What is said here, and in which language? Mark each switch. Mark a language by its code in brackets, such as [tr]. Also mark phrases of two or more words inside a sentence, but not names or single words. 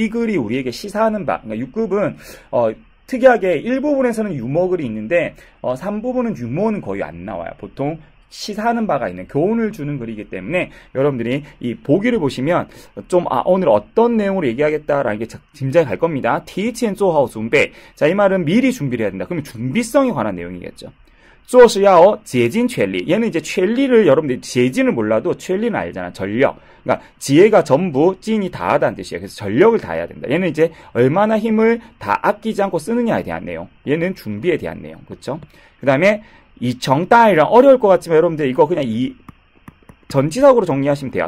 [ko] 이 글이 우리에게 시사하는 바. 그러니까 6급은 특이하게 1부분에서는 유머글이 있는데 3부분은 유머는 거의 안 나와요. 보통 시사하는 바가 있는 교훈을 주는 글이기 때문에 여러분들이 이 보기를 보시면 좀 오늘 어떤 내용으로 얘기하겠다라는 게 짐작이 갈 겁니다. [zh] 提前做好准备. [ko] 자, 이 말은 미리 준비를 해야 된다. 그러면 준비성에 관한 내용이겠죠. [zh] 做是要竭尽全力. [ko] 얘는 이제 全力를 여러분들이 재진을 몰라도 全力는 알잖아. 전력. 그러니까 지혜가 전부 찐이 다하다는 뜻이에요. 그래서 전력을 다해야 된다. 얘는 이제 얼마나 힘을 다 아끼지 않고 쓰느냐에 대한 내용. 얘는 준비에 대한 내용. 그렇죠? 그다음에 이 정따이런 어려울 것 같지만 여러분들 이거 그냥 이 전치사구로 정리하시면 돼요.